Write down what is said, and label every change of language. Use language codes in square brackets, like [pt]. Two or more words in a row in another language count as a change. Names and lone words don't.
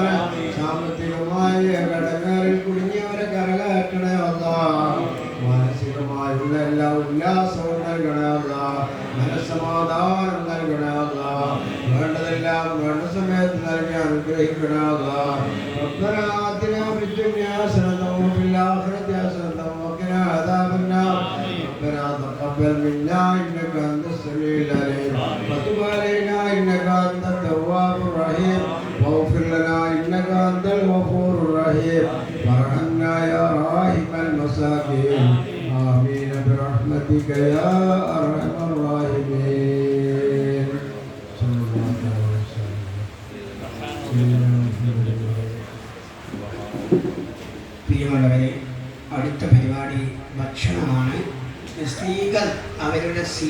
[ml] സാമ്പത്തികമായി ഇടങ്ങേറിൽ കുടുങ്ങിയവരെ കരകയറ്റണമല്ല. മാനസികമായുള്ള എല്ലാ ഉല്ലാസവും നൽകണമല്ല. മനസ്സമാധാനം നൽകണമല്ല. വേണ്ടതെല്ലാം വേണ്ട സമയത്ത് നൽകി അനുഗ്രഹിക്കണമല്ല. [ar] ربنا آتنا في الدنيا حسنة وفي الآخرة حسنة وقنا عذاب النار. ربنا تقبل منا إنك أنت السميع العليم وتب علينا إنك أنت التواب الرحيم واغفر لنا إنك أنت الغفور الرحيم وارحمنا يا راحم المساكين. آمين برحمتك يا أرحم الراحمين. صلى الله عليه وسلم. [ml] പ്രിയമുള്ളവരെ, അടുത്ത പരിപാടി ഭക്ഷണമാണ്. സ്ത്രീകൾ അവരുടെ